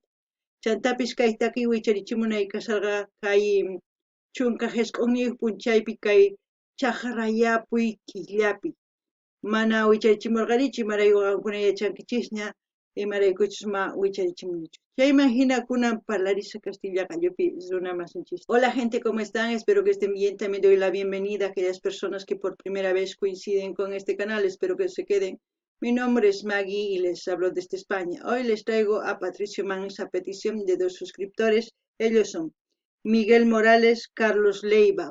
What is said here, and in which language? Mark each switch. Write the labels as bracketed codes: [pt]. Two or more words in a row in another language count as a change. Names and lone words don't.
[qu] Chantapis kay takiy wicharichimunay kasarqa kay chunka qisq'unniyuq punchaypi kay chaqrayapuy killapi. Mana wicharichimurqanichu imarayku qankuna yachankichisña imaraykuchus ma wicharichimunichu. Chayman hina kunan parlarisa Castilla qallupi runa masinchis. [es] Hola gente, ¿cómo están? Espero que estén bien. También doy la bienvenida a aquellas personas que por primera vez coinciden con este canal. Espero que se queden. Mi nombre es Maggie y les hablo desde España. Hoy les traigo a Patricio Mans a petición de 2 suscriptores. Ellos son Miguel Morales, Carlos Leiva.